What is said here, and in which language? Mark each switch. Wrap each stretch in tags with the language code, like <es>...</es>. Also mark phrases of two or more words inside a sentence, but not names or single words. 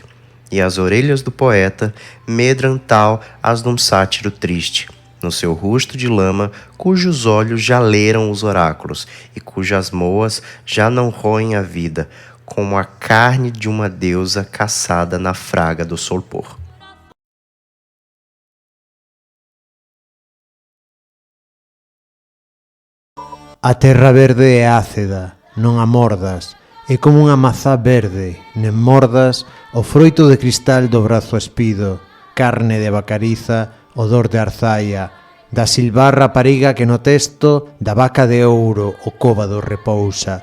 <gl>E as orelhas do poeta medram tal as de um sátiro triste, no seu rosto de lama, cujos olhos já leram os oráculos, e cujas moas já não roem a vida, como a carne de uma deusa caçada na fraga do solpor. A terra verde é ácida, non a mordas, é como unha mazá verde, nen mordas o froito de cristal do brazo espido, carne de bacariza, odor de arzaia, da silvar rapariga que no testo da vaca de ouro o cóbado repousa.</gl>